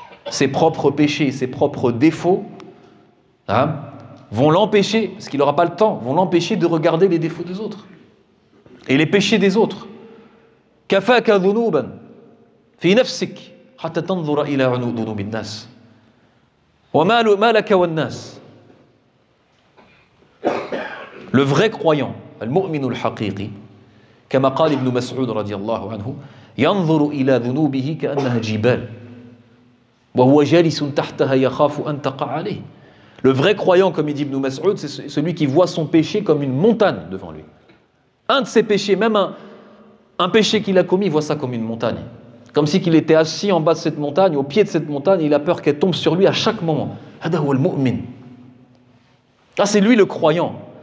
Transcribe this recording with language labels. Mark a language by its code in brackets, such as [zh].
[fr] Ses propres péchés, ses propres défauts vont l'empêcher, parce qu'il n'aura pas le temps, vont l'empêcher de regarder les défauts des autres et les péchés des autres. [ar] كفاك ذنوبا في نفسك حتى تنظر إلى ذنوب الناس وما لك والناس. [fr] Le vrai croyant, [ar] المؤمن الحقيقي, كما قال ابن مسعود رضي الله عنه, ينظر إلى ذنوبه كأنها جبال وهو جالس تحتها يخاف أن تقع عليه. [fr] Le vrai croyant, comme il dit Ibn Mas'ud, c'est celui qui voit son péché comme une montagne devant lui. Un de ses péchés, même un péché qu'il a commis, il voit ça comme une montagne. Comme si qu'il était assis en bas de cette montagne, au pied de cette montagne, et il a peur qu'elle tombe sur lui à chaque moment. [ar] هذا هو المؤمن. [fr] Là, c'est lui le croyant.